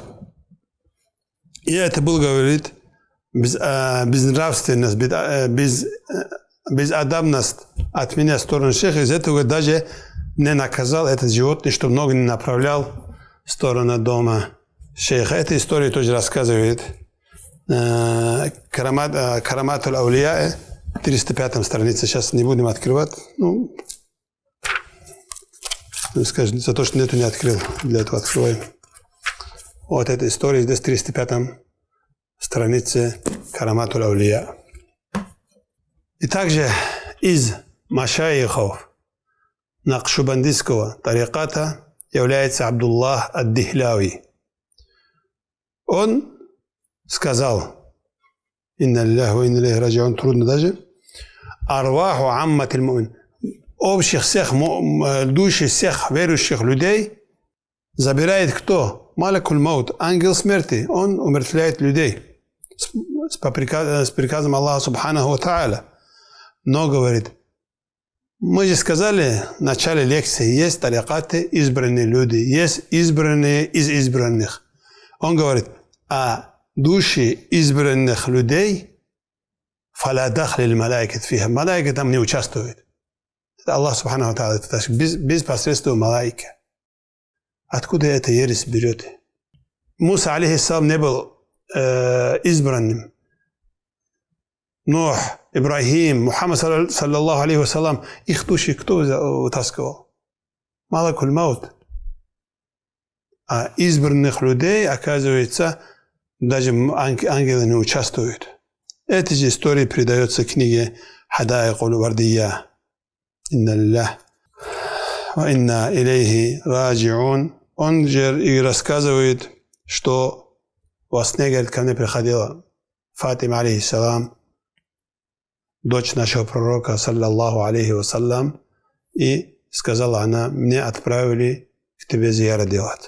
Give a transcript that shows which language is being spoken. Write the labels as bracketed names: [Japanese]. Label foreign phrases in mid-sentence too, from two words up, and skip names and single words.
[Russian] И это был, говорит, безнравственность, безадабность от меня в сторону шейха. Из этого даже не наказал этот животное, чтобы ноги не направлял в сторону дома шейха. Эта история тоже рассказывает Карамат аль-Аулия, 305 страница. Сейчас не будем открывать. Ну, скажем, за то, что нету, не открыл. Для этого открываем. Вот эта история здесь, 305 странице Карамат аль-Аулия. И также из машайихов накшубандийского тариката является Абдуллах ад-Дихляви. Он сказал, [Arabic] إنا لله و إنا إليه راجعون, [Russian] трудно даже, [Arabic] أرواح عامة المؤمنين, [Russian] общих всех души всех верующих людей забирает кто? [Arabic] ملك الموت, [Russian] ангел смерти. Он умертвляет людей с приказом Аллаха [Arabic] سبحانه و تعالى. [Russian] Но говорит, мы же сказали в начале лекции, есть тарикаты, избранные люди, есть избранные из избранных. Он говорит, а души избранных людей, [Arabic] فلا دخل ملائكة فيها, [Russian] малайка там не участвует. Это Аллах [Arabic] سبحانه و تعالى, [Russian] это без посредства малайки. Откуда эта ересь берет? Муса алейхиссалам не был избранным. Нух, Ибрахим, Мухаммад [Arabic] صلى الله عليه وسلم, [Russian] их души кто вытаскивал? [Arabic] ملك الموت. [Russian] А избранных людей, оказывается, даже ангелы не участвуют. Эти же истории передаются в книге Хадаик аль-Вардия. [Arabic] إنا لله و إنا إليه راجعون. [Russian] Он же и рассказывает, что во сне, говорит, ко мне приходила Фатима алейхиссалам, дочь нашего пророка, [Arabic] صلى الله عليه وسلم, [Russian] и сказала она, мне отправили к тебе зияра делать.